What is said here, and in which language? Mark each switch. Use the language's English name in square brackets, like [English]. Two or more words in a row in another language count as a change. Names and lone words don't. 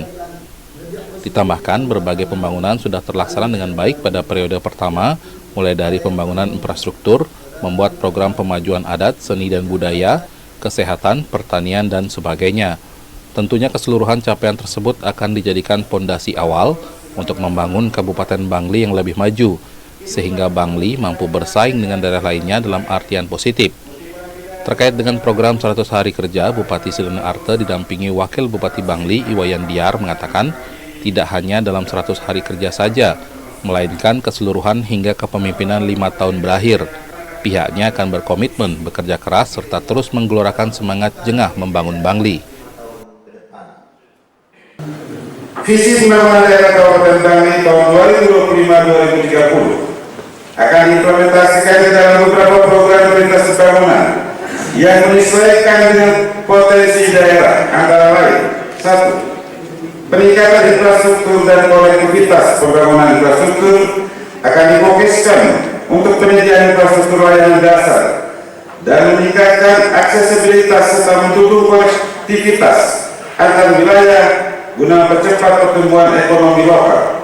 [Indonesian] Ditambahkan, berbagai pembangunan sudah terlaksana dengan baik pada periode pertama, mulai dari pembangunan infrastruktur, membuat program pemajuan adat, seni dan budaya, kesehatan, pertanian, dan sebagainya. Tentunya keseluruhan capaian tersebut akan dijadikan pondasi awal untuk membangun Kabupaten Bangli yang lebih maju, sehingga Bangli mampu bersaing dengan daerah lainnya dalam artian positif. Terkait dengan program 100 hari kerja, Bupati Sedana Arte didampingi Wakil Bupati Bangli Iwayan Diar mengatakan tidak hanya dalam 100 hari kerja saja, melainkan keseluruhan hingga kepemimpinan 5 tahun berakhir. Pihaknya akan berkomitmen bekerja keras serta terus menggelorakan semangat jengah membangun Bangli. Visi pembangunan daerah Kabupaten Bangli tahun 2025-2030 akan diimplementasikan di dalam beberapa program prioritas pembangunan yang menyesuaikan dengan potensi daerah, antara lain: 1. Peningkatan infrastruktur dan konektivitas. Pembangunan infrastruktur akan difokuskan untuk penyediaan infrastruktur layanan dasar dan meningkatkan aksesibilitas serta mendukung konektivitas antar wilayah guna mempercepat pertumbuhan ekonomi lokal.